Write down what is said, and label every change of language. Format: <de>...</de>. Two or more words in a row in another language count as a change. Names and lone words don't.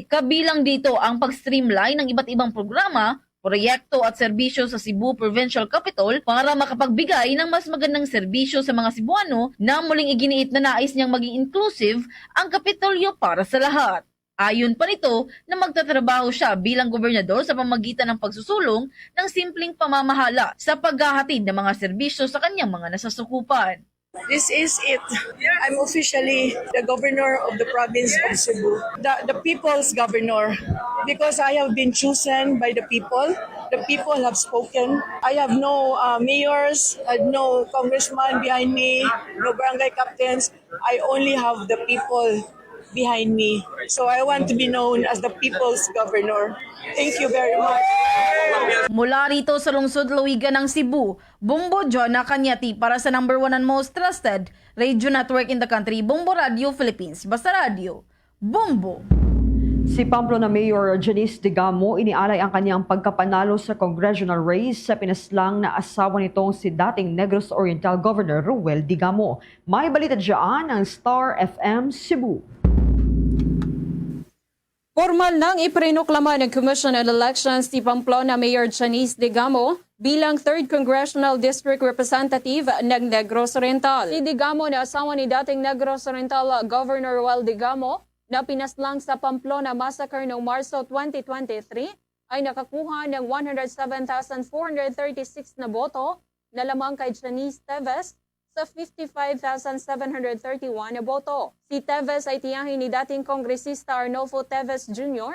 <tl>Kabilang dito ang pag-streamline ng iba't ibang programa, proyekto at serbisyo sa Cebu Provincial Capital para makapagbigay ng mas magandang serbisyo sa mga Cebuano na muling iginiit na nais niyang maging inclusive ang Kapitolyo para sa lahat. Ayon pa nito na magtatrabaho siya bilang gobernador sa pamamagitan ng pagsusulong ng simpleng pamamahala sa paghahatid ng mga serbisyo sa kanyang mga nasasukupan.</tl> <en>This is it. I'm officially the governor of the province of Cebu, the people's governor, because I have been chosen by the people. The people have spoken. I have no mayors, no congressman behind me, no barangay captains. I only have the people behind me. So I want to be known as the people's governor. Thank you very much.</en> <tl>Mula rito sa lungsod Lawigan ng Cebu, Bombo John Nakanyati para sa</tl> <en>number 1 and most trusted radio network in the country,</en> <tl>Bombo Radio Philippines. Basta Radio, Bombo. Si Pamplona Mayor Janice Digamo inialay ang kanyang pagkapanalo sa</tl> <en>congressional race</en> <tl>sa pinaslang na asawa nitong si dating Negros Oriental Governor Ruel Digamo. May balita dyan ang Star FM Cebu. Formal nang iprinoklama ng Commission on Elections si Pamplona Mayor Janice Digamo bilang</tl> <en>3rd Congressional District Representative</en> <tl>ng Negros Oriental. Si Digamo na asawa ni dating Negros Oriental Governor Ruel Digamo na pinaslang sa Pamplona Massacre noong Marso 2023 ay nakakuha ng 107,436 na boto na lamang kay Janice Teves sa 55,731 na boto. Si Teves ay tiyahin ni dating kongresista Arnolfo Teves Jr.</tl>